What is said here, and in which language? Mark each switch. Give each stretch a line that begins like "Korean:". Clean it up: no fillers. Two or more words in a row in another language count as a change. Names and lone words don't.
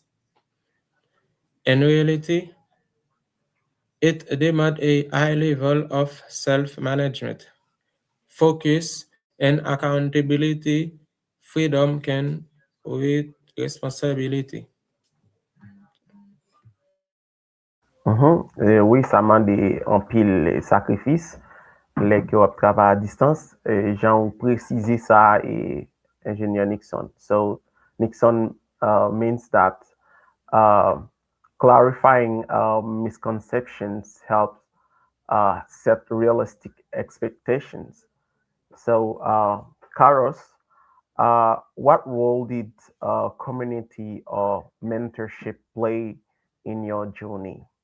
English: In reality, it demands a high level of self-management, focus, and accountability. Freedom can with responsibility.
Haitian Creole: Oui, sa mande an pil sakrifis lek yo ap travay a distans. Jan ou prezize sa engineer Nixon.
English: So Nixon means that uh, clarifying misconceptions helps set realistic expectations. So, Carlos, what role did community or mentorship play in your journey?